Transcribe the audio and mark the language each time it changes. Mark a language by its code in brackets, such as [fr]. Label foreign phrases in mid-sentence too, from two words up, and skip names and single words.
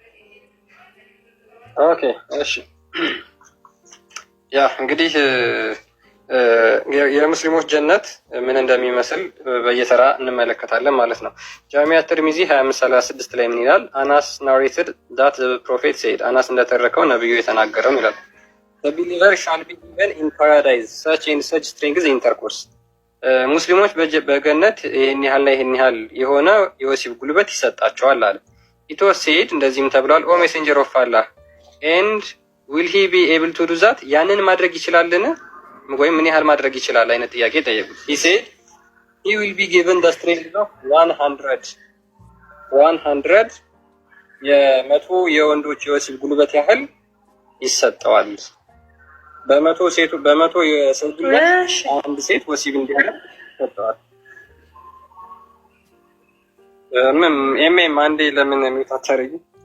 [am] ኦኬ እሺ። ያ እንግዲህ የሙስሊሞች ጀነት ምን እንደሚመስል በየተራ እንመለከታለን ማለት ነው። ጃሚዓ ትርሚዚ 2536 ላይ ምን ይላል? [en] Anas narrated that prophet said፣ [am] አናስ እንደተረከው ነብዩ የተናገረው ይላል። [en] the believer shall be given in paradise such and such strings intercourse፣ [am] ሙስሊሞች በገነት ይሄን ያህል ላይ ይሄን ያህል የሆነ የወሲብ ጉልበት ይሰጣቸዋል አለ። [en] it was said [am] እንደዚህም ተብሏል፣ [en] O messenger of Allah and will he be able to do that፣ [am] ያንን ማድረግ ይችላልን ወይም ምን ያህል ማድረግ ይችላል አይነት ጥያቄ ጠየቁት። [en] he said he will be given the strength of [am] 100 የመቶ የወንዶች የወሲብ ጉልበት ያህል ይሰጠዋል። በመቶ የሰው ጉልበት አንድ ሴት ወሲብ እንዲያደርግ ይሰጠዋል። አንዴ ለምን የሚታተረኝ?